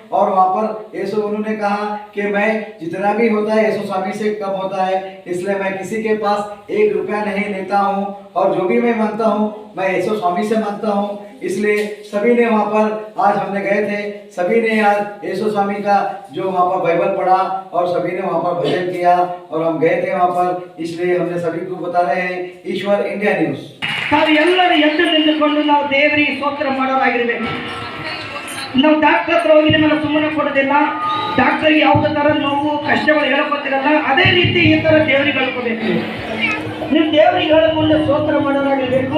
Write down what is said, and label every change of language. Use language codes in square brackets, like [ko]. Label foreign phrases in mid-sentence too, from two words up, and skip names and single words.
[hi] और वहाँ पर यीशु, उन्होंने कहा कि मैं जितना भी होता है यीशु स्वामी से कम होता है, इसलिए मैं किसी के पास 1 रुपया नहीं लेता हूँ, और जो भी मैं मांगता हूँ मैं यीशु स्वामी से मांगता हूँ। इसलिए सभी ने वहाँ पर, आज हमने गए थे, सभी ने आज यीशु स्वामी का जो वहाँ पर बाइबल पढ़ा और सभी ने वहाँ पर भजन किया, और हम गए थे वहाँ पर। इसलिए हमने सभी को बता रहे हैं ईश्वर इंडिया न्यूज। [kn] ನಾವೆಲ್ಲರೂ ಎದ್ದು ನಿಂತುಕೊಂಡು ನಾವು ದೇವರಿಗೆ ಸ್ತೋತ್ರ ಮಾಡೋರಾಗಿರ್ಬೇಕು. ನಾವು ಡಾಕ್ಟರ್ ಹತ್ರ ಹೋಗಿ ನಿಮ್ಮನ್ನ ಸುಮ್ಮನೆ ಕೊಡೋದಿಲ್ಲ, ಡಾಕ್ಟರ್ಗೆ ಯಾವುದೇ ತರ ನೋವು ಕಷ್ಟಗಳು ಹೇಳ್ಕೊತಿರಲ್ಲ, ಅದೇ ರೀತಿ ಈ ತರ ದೇವರಿಗೆ ಹೇಳ್ಕೋಬೇಕು. ನೀವು ದೇವರಿಗೆ ಹೇಳಿಕೊಂಡು ಸ್ತೋತ್ರ ಮಾಡೋರಾಗಿರ್ಬೇಕು.